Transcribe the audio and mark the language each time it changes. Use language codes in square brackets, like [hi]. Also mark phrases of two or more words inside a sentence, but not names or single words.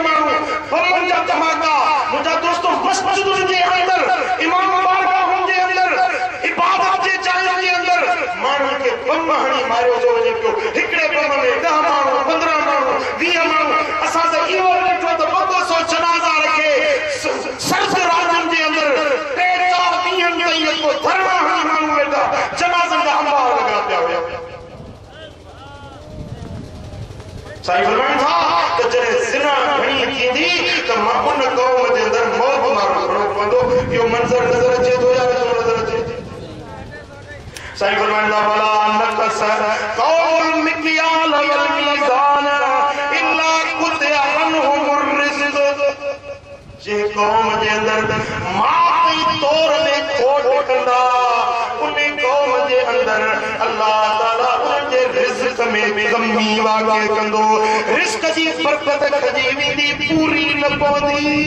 [sd] माण्हू बमनि जा धमाका मुंहिंजा दोस्तो मस्जिद जे अंदर इमाम बारगाहुनि जे अंदर इबादत जे जाइ जे अंदर माण्हुनि खे बम हणी मारियो थो वञे पियो हिकिड़े बम में 10 माण्हू 15 माण्हू 20 माण्हू असां त इहो ॾिठो त 200 जनाज़ा रखे सर्द रातनि जे अंदर 3-4 ॾींहंनि ताईं को धरणा हणी माण्हू वेठा जनाज़नि जा अंबार लॻा पिया हुया साईं फरमाइनि था त जॾहिं ज़िना घणी थींदी त मां उन क़ौम जे अंदर मौत मारो घणो पवंदो इहो मंज़र नज़र अचे थो या नथो नज़र अचे साईं फरमाइनि था भला [ar] نقص قوم المكيال والميزان إلا قطع عنهم الرزق [sd] जे क़ौम जे अंदर मापी तौर ते खोट कंदा उन क़ौम जे अंदर अल्लाह ताला उन जे रिज़्क़ में कमी वाक़िअ कंदो रिज़्क़ जी बरकत खजी वेंदी पूरी न पवंदी